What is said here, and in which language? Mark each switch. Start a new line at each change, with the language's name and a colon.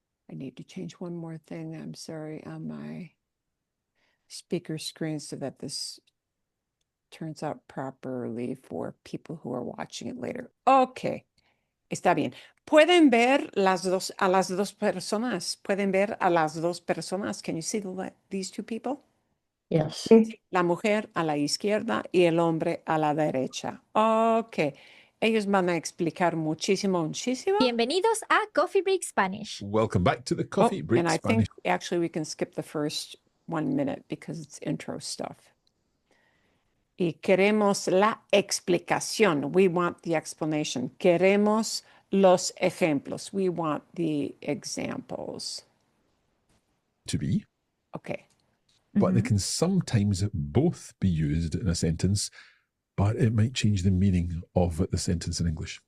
English: I need to change one more thing. I'm sorry on my speaker screen so that this turns out properly for people who are watching it later.
Spanish: Okay. Está bien. Pueden ver a las dos personas. Pueden ver a las dos personas.
English: Can you see these two people? Yes.
Spanish: La mujer a la izquierda y el hombre a la derecha. Ok. Ellos van a explicar muchísimo. Bienvenidos a Coffee Break Spanish.
English: Welcome back to the Coffee Break And I Spanish. think actually we can skip the first 1 minute because it's intro stuff.
Spanish: Y queremos la explicación.
English: We want the explanation.
Spanish: Queremos los ejemplos.
English: We want the examples. To be. Okay. But they can sometimes both be used in a sentence, but it might change the meaning of the sentence in English.